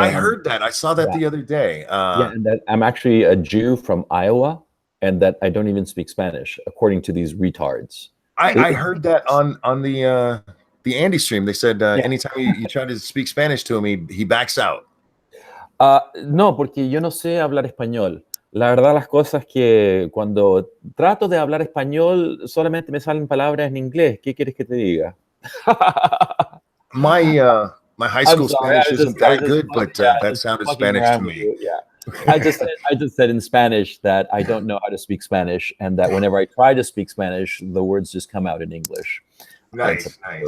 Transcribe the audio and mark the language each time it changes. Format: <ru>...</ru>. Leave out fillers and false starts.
<en>I heard that. I saw that the other day. And that I'm actually a Jew from Iowa, and that I don't even speak Spanish, according to these retards. I heard that on the Andy stream. They said anytime you try to speak Spanish to him, he backs out.</en> <es>No, porque yo no sé hablar español. La verdad, las cosas que cuando trato de hablar español, solamente me salen palabras en inglés. ¿Qué quieres que te diga?</es> <en>My high school Spanish isn't that good, but that sounded Spanish to me. Yeah, I just said in Spanish that I don't know how to speak Spanish, and that whenever I try to speak Spanish, the words just come out in English. Nice.</en>